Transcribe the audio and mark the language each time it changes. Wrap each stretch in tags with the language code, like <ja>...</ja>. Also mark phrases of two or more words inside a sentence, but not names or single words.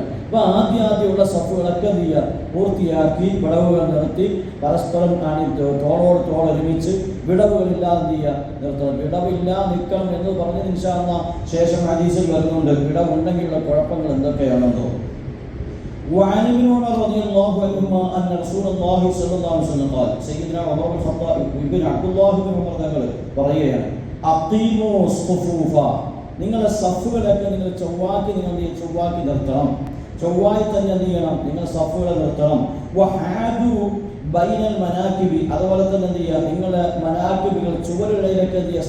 <ml>അപ്പോൾ ആദ്യമുള്ള സഫുകളൊക്കെ എന്ത് ചെയ്യുക? പൂർത്തിയാക്കി വിടവുകൾ നിർത്തി പരസ്പരം തോളോട് തോളൊരുമിച്ച് വിടവുകളില്ലാതെ എന്ത് ചെയ്യുക? നിർത്തണം. വിടവില്ല നിൽക്കണം എന്ന് പറഞ്ഞ്</ml> <ar>إن شاء الله</ar> <ml>ശേഷം ഹദീസിൽ വരുന്നുണ്ട് വിടവുണ്ടെങ്കിലുള്ള കുഴപ്പങ്ങൾ എന്തൊക്കെയാണെന്നോ.</ml> <ar>وعن ابن عمر رضي الله عنهما أن رسول الله صلى الله عليه وسلم قال سيدنا عمر بن الخطاب بن عبد الله بن عمر</ar> <ml>തങ്ങൾ പറയുകയാണ്,</ml> <ar>أقيموا الصفوف</ar> <ml>നിങ്ങളുടെ സഫുകളൊക്കെ നിങ്ങൾ ചൊവ്വാക്കി നിർത്തണം. ചൊവ്വായി തന്നെ എന്ത് ചെയ്യണം? നിങ്ങൾ സഫുകളെ നിർത്തണം.</ml> <ar>وحاذوا بين المناكب</ar> <ml>അതുപോലെ തന്നെ എന്ത് ചെയ്യുക? നിങ്ങളുടെ മനാക്കിബികൾ ചുവരുകളിലൊക്കെ എന്ത് ചെയ്യുക?</ml>